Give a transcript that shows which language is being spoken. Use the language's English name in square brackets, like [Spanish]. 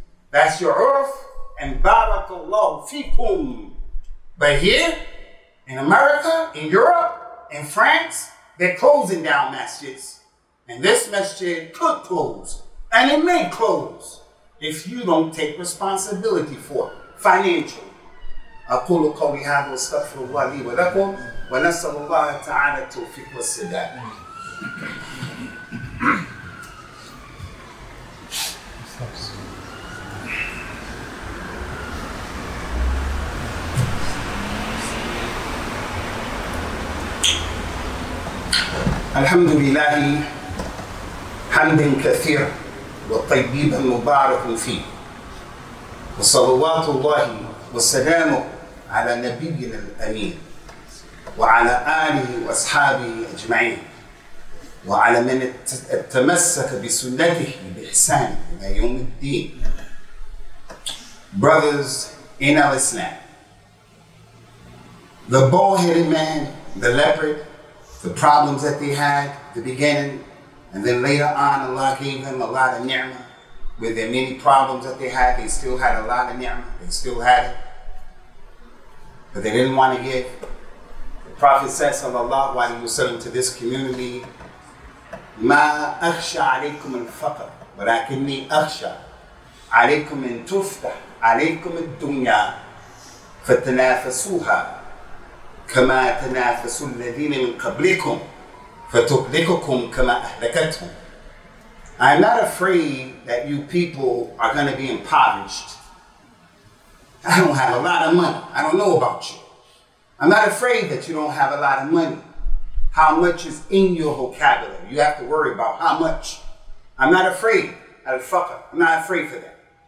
[English] That's your urf, and [Arabic] barakallahu fikum. [English] But here, in America, in Europe, in France, they're closing down masjids. And this masjid could close, and it may close, if you don't take responsibility for it, financially. [Arabic] أقول قولي هذا واستغفر الله لي ولكم ونسأل الله تعالى التوفيق والسداد. الحمد لله حمد كثير وطيبا مبارك فيه وصلوات الله والسلام على نبينا الأمين وعلى آله وأصحابه أجمعين وعلى من تمسك بسنته بإحسان إلى يوم الدين. [English] Brothers in Islam, the bald-headed man, the leopard, the problems that they had at the beginning, and then later on Allah gave them a lot of ni'mah. With their many problems that they had, they still had a lot of ni'mah. They still had it. But they didn't want to give. The Prophet said, sallallahu alayhi wa sallam, to this community, [Arabic] ما أخشى عليكم الفقر ولكني أخشى عليكم أن تفتح عليكم الدنيا فتنافسوها كما تنافسوا الذين من قبلكم فتهلككم كما أهلكتهم. [English] I am not afraid that you people are going to be impoverished. I don't have a lot of money. I don't know about you. I'm not afraid that you don't have a lot of money. How much is in your vocabulary? You have to worry about how much. I'm not afraid. Al-faqr. I'm not afraid for that.